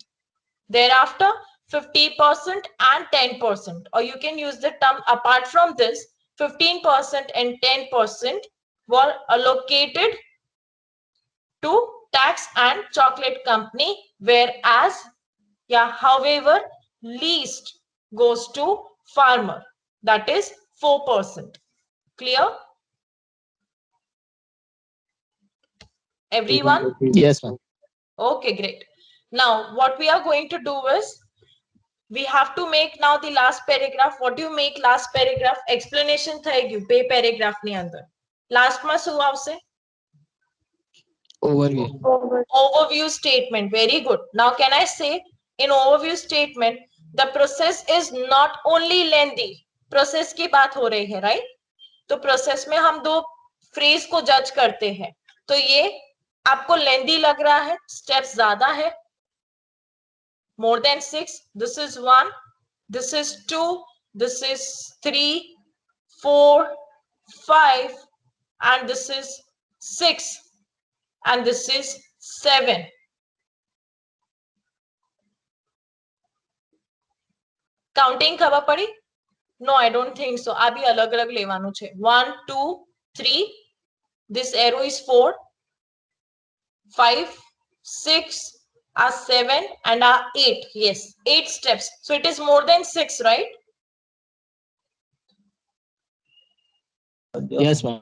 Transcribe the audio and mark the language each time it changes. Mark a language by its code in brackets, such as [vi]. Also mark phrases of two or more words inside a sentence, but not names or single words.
[en] Thereafter, 50% and 10%, or you can use the term apart from this, 15% and 10% were allocated to Tax and Chocolate Company, whereas, however, least goes to farmer, that is 4%. Clear? Everyone? Yes, ma'am. Okay, great. Now, what we are going to do is, we have to make now the last paragraph. What do you make last paragraph? [gu] Explanation થઈ ગયું બે paragraph ની અંદર. Last માં શું આવશે? [en] Overview. Overview statement. Very good. Now, can I say in overview statement, the process is not only lengthy. [hi] Process की बात हो रही है, right? तो process में हम दो phrase को judge करते हैं. तो ये आपको lengthy लग रहा है, steps ज्यादा है. [en] More than 6. This is 1. This is 2. This is 3, 4, 5, and this is 6, and this is 7. [gu] Counting ખબર પડી? [en] No, I don't think so. [gu] આ બી અલગ અલગ લેવાનું છે. [en] 1, 2, 3. This arrow is 4, 5, 6, 7, and 8. Yes, 8 steps. So it is more than 6, right? Yes, ma'am.